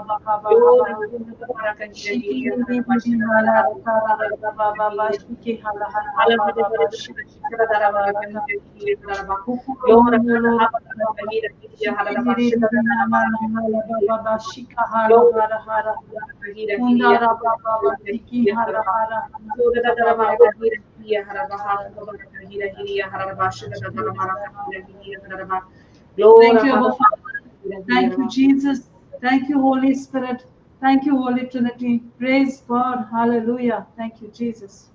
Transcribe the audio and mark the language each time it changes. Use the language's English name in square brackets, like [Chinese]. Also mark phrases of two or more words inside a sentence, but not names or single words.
[English] ba ha ba ha ba shiki di di di di la la la ka la la ba ba ba ba shiki hala hala ha ba ba ba shiki la la la la ka ukuru ru lo la shiki di di di di la la la la la ba ba ba shika hala hala hala Kundara Baba Tiki Hara Hara Thank you, Abba Father. Thank you, Jesus. Thank you, Holy Spirit. Thank you, Holy Trinity. Praise God. Hallelujah. Thank you, Jesus.